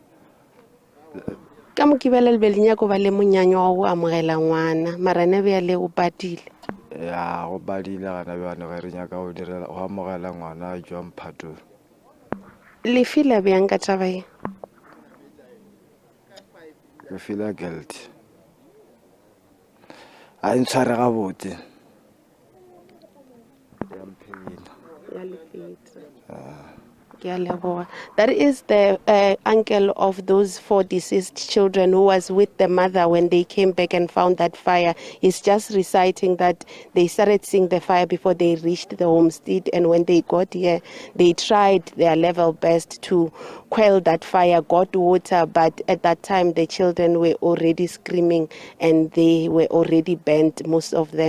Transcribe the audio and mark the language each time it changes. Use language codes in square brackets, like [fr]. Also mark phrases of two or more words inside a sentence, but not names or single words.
[nso] Ka mokibela le be le nyako ba le monyanya wa go amogela ngwana, mara ne bjale o patile? Ya go badile gana bjane ge re nyaka go amogela ngwana a jwa mphatong. Le fila bjang ka taba ye? [en] Ke feel guilty. [nso] A ntshware gabotse. [en] That is the uncle of those 4 deceased children who was with the mother when they came back and found that fire. He's just reciting that they started seeing the fire before they reached the homestead, and when they got here, they tried their level best to quell that fire, got water, but at that time the children were already screaming and they were already burnt, most of them.